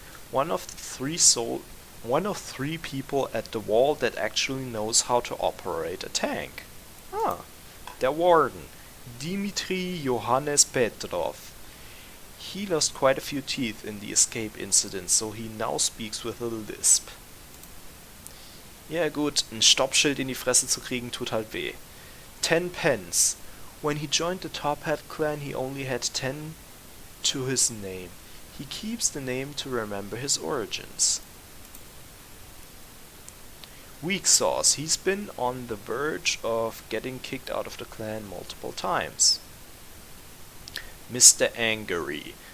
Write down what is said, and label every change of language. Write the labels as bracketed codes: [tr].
[en] One of three people at the wall that actually knows how to operate a tank. [de] Der Warden. Dimitri Johannes Petrov. [en] He lost quite a few teeth in the escape incident, so he now speaks with a lisp. [de] Ja gut, ein Stoppschild in die Fresse zu kriegen tut halt weh. [en] 10 pence. When he joined the Top Hat clan he only had 10 to his name. He keeps the name to remember his origins. Weak sauce. He's been on the verge of getting kicked out of the clan multiple times. Mr. Angry.